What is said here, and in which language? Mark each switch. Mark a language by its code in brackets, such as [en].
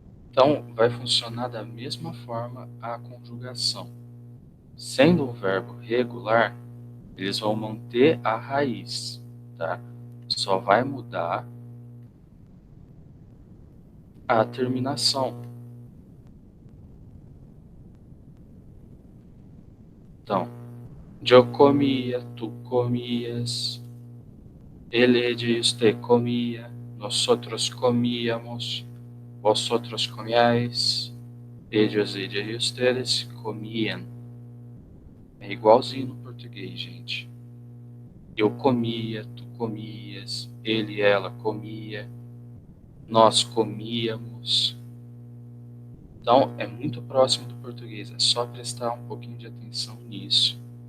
[pt] Então, vai funcionar da mesma forma a conjugação. Sendo um verbo regular, eles vão manter a raiz, tá? Só vai mudar a terminação. [es] Então, yo comía, tú comías, él, ella y usted comía, nosotros comíamos, vosotros comíais, ellos, ella e ustedes comiam. [pt] É igualzinho no português, gente. Eu comia, tu comias, ele, ela comia, nós comíamos. Então, é muito próximo do português, é só prestar um pouquinho de atenção nisso.